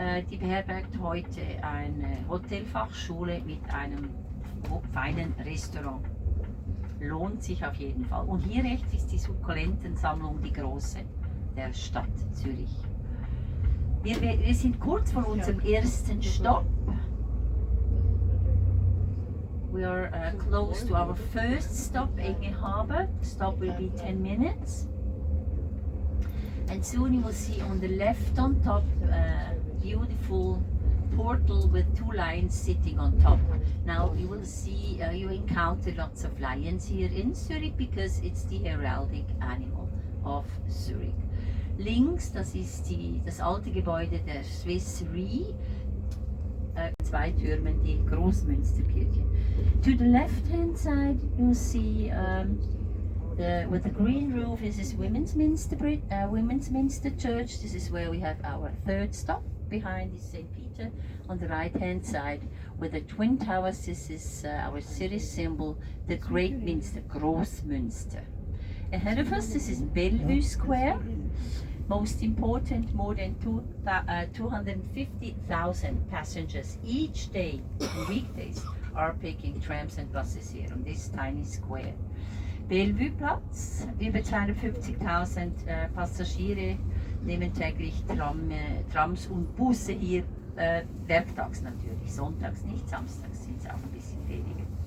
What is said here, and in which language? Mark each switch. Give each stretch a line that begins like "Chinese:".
German: Die beherbergt heute eine Hotelfachschule mit einem feinen Restaurant. Lohnt sich auf jeden Fall. Und hier rechts ist die Sukkulentensammlung, die große, der Stadt Zürich. Wir sind kurz vor unserem ersten Stopp.
English: We are close to our first stop, Enge Haber. The stop will be 10 minutes. And soon you will see on the left on top beautiful portal with 2 lions sitting on top. Now you will see, you encounter lots of lions here in Zurich because it's the heraldic animal of Zurich.
German: Links, das ist das alte Gebäude der Swiss Re, 2 Türmen, die Großmünsterkirche.
English: To the left hand side you'll see with the green roof, this is Women's Minster Church. This is where we have our third stop. Behind is St. Peter. On the right hand side with the twin towers, this is our city symbol, the Great Minster, Großmünster. Ahead of us, this is Bellevue Square. Most important, more than 250,000 passengers each day, weekdays, are taking trams and buses here on this tiny square.
German: Bellevue-Platz, über 250.000 Passagiere nehmen täglich Trams und Busse hier, werktags natürlich, sonntags nicht, samstags sind es auch ein bisschen weniger.